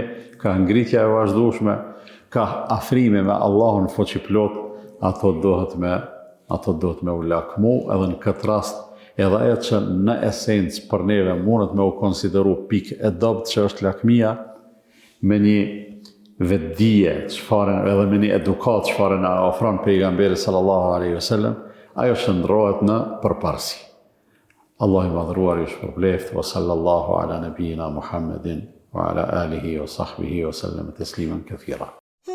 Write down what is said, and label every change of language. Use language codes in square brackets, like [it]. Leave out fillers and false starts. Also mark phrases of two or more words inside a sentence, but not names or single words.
[sq] ka ngritja e vazhdueshme, ka afrime me Allahun fuqiplot, ato dohet me u lakmu, edhe në këtë rast, edhe ajo që në esencë për neve mundet me u konsideru pikë e dobët që është lakmia, me një vetdije, edhe me një edukat çfarë na ofron pejgamberi [ar] صلى الله عليه وسلم, [sq] ajo shndrohet në përparësi. Allah i madhruar ju shpërbleft, [ar] وصلى الله على نبينا محمد وعلى آله وصحبه وسلم تسليما كثيرا.